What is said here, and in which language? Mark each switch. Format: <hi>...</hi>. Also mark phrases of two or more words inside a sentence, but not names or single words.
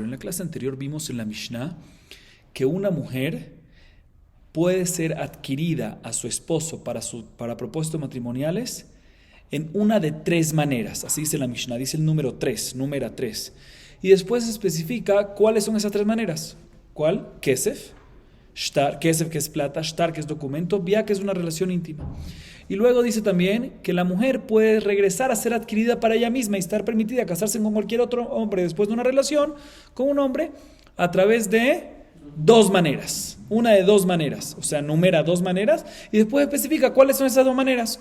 <es>En la clase anterior vimos en la Mishnah que una mujer puede ser adquirida a su esposo para propósitos matrimoniales en una de tres maneras. Así dice la Mishnah, dice el número 3, número 3. Y después se especifica cuáles son esas tres maneras. ¿Cuál? Kesef.</es> <he>שטר, כסף,</he> <es>que es plata, shtar, que es documento, via, que es una relación íntima. Y luego dice también que la mujer puede regresar a ser adquirida para ella misma y estar permitida casarse con cualquier otro hombre después de una relación con un hombre a través de dos maneras. Una de dos maneras, o sea, numera dos maneras y después especifica cuáles son esas dos maneras.</es>